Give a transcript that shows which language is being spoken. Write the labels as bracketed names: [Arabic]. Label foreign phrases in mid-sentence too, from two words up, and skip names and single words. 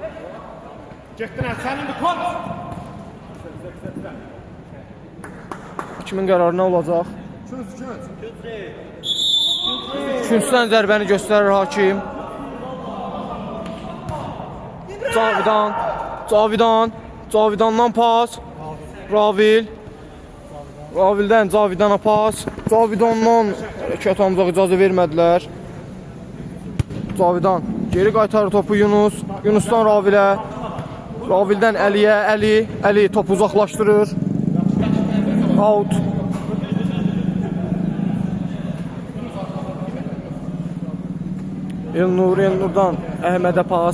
[Azerbaijani] Kimin qərarı nə olacaq? Üçüncüdən zərbəni göstərir hakim. Cavidan. Cavidan. Cavidandan pas. Ravil. Ravildən Cavidana pas. Cavidandan hərəkət ancaq icazə vermədilər. Cavidan geri qaytarır topu Yunus. Yunusdan Ravilə. Ravildən Əliyə. Əli topu uzaqlaşdırır. Out. Elnurdan Əhmədə pas.